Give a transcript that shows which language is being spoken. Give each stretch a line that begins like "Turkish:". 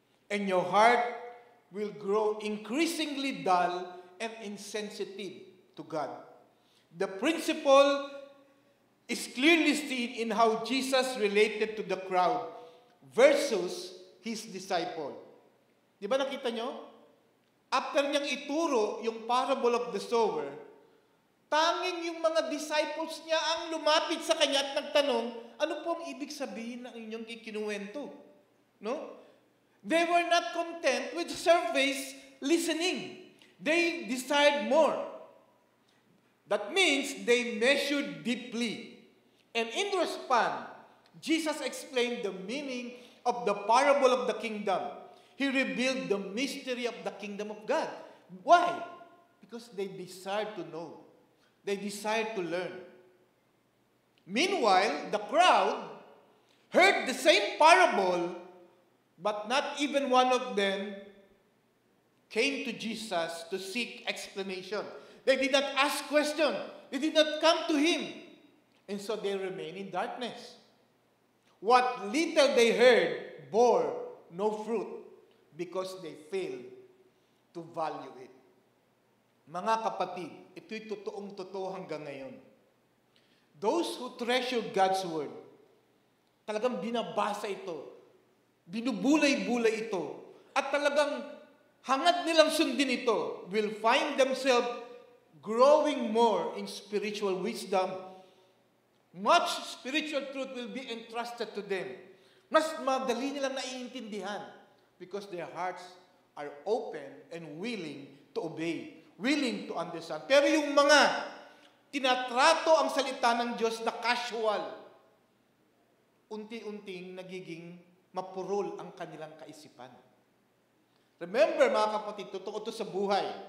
English: And your heart will grow increasingly dull and insensitive to God. The principle is clearly seen in how Jesus related to the crowd versus His disciple.
Filipino: Di ba nakita nyo?
English: After
Filipino: niyang ituro yung
English: parable of the sower,
Filipino: tanging yung mga disciples niya ang lumapit sa kanya at nagtanong, ano po ang ibig sabihin ng inyong ikinuwento? No?
English: They were not content with surface listening. They desired more. That means they measured deeply. And in response, Jesus explained the meaning of the parable of the kingdom. He revealed the mystery of the kingdom of God. Why? Because they desired to know. They desired to learn. Meanwhile, the crowd heard the same parable But not even one of them came to Jesus to seek explanation. They did not ask questions. They did not come to Him. And so they remain in darkness. What little they heard bore no fruit because they failed to value it.
Filipino: Mga kapatid, ito'y totoong-totoo hanggang ngayon.
English: Those who treasure God's Word,
Filipino: talagang binabasa ito, binubulay-bulay ito, at talagang hangad nilang sundin ito,
English: will find themselves growing more in spiritual wisdom. Much spiritual truth will be entrusted to them.
Filipino: Mas madali nilang naiintindihan
English: because their hearts are open and willing to obey, willing to understand.
Filipino: Pero yung mga tinatrato ang salita ng Diyos na casual, unti-unting nagiging mapurol ang kanilang kaisipan.
English: Remember,
Filipino: mga kapatid,
English: totoo ito sa buhay.